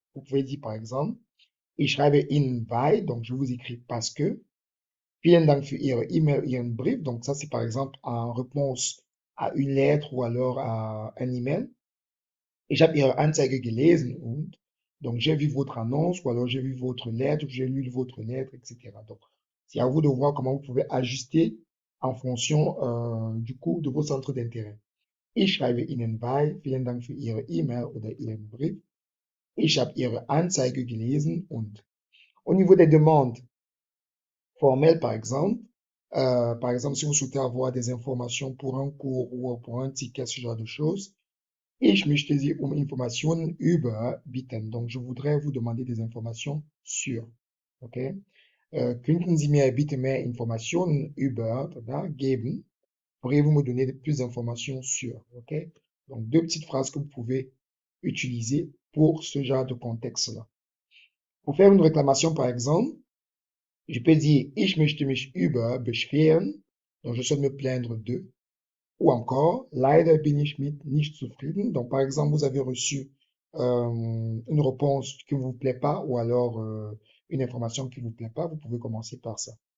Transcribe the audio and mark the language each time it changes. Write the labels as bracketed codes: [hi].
[fr] Vous pouvez dire par exemple, [de] ich schreibe Ihnen bei, [fr] donc je vous écris parce que, [de] vielen Dank für Ihre E-Mail, Ihren Brief, [fr] donc ça c'est par exemple en réponse à une lettre ou alors à un email. [de] Ich habe Ihre Anzeige gelesen und, [fr] donc j'ai vu votre annonce ou alors j'ai vu votre lettre, j'ai lu votre lettre, etc. Donc, c'est à vous de voir comment vous pouvez ajuster en fonction du coup de vos centres d'intérêt. [de] Ich schreibe Ihnen bei, vielen Dank für Ihre E-Mail oder Ihren Brief. Ich habe Ihre Anzeige gelesen und. [fr] Au niveau des demandes formelles, par exemple, si vous souhaitez avoir des informations pour un cours ou pour un ticket, ce genre de choses, [de] ich möchte Sie Informationen über bitten. [fr] Donc, je voudrais vous demander des informations sur. OK? [de] Könnten Sie mir bitte mehr Informationen über da, geben? [fr] Pourriez-vous me donner plus d'informations sur? OK? Donc, deux petites phrases que vous pouvez utiliser pour ce genre de contexte-là. Pour faire une réclamation, par exemple, je peux dire [de] ich möchte mich über beschweren. [fr] Donc, je souhaite me plaindre de. Ou encore, [de] leider bin ich mit nicht zufrieden. [fr] Donc, par exemple, vous avez reçu une réponse qui ne vous plaît pas ou alors une information qui ne vous plaît pas, vous pouvez commencer par ça.